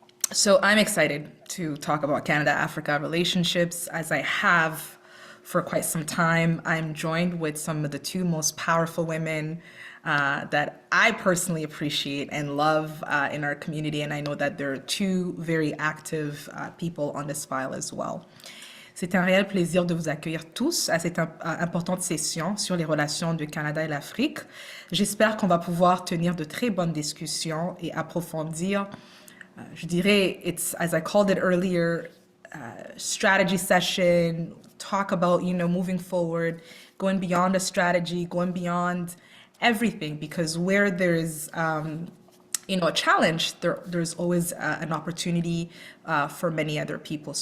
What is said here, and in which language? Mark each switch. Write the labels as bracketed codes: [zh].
[en] So I'm excited to talk about Canada-Africa relationships as I have for quite some time. I'm joined with some of the two most powerful women that I personally appreciate and love in our community. And I know that there are two very active people on this file as well. [fr] C'est un réel plaisir de vous accueillir tous à cette importante session sur les relations du Canada et l'Afrique. J'espère qu'on va pouvoir tenir de très bonnes discussions et approfondir. Je dirais, [en] it's, as I called it earlier, strategy session, talk about, moving forward, going beyond a strategy, going beyond everything, because where there's a challenge, there's always an opportunity for many other people.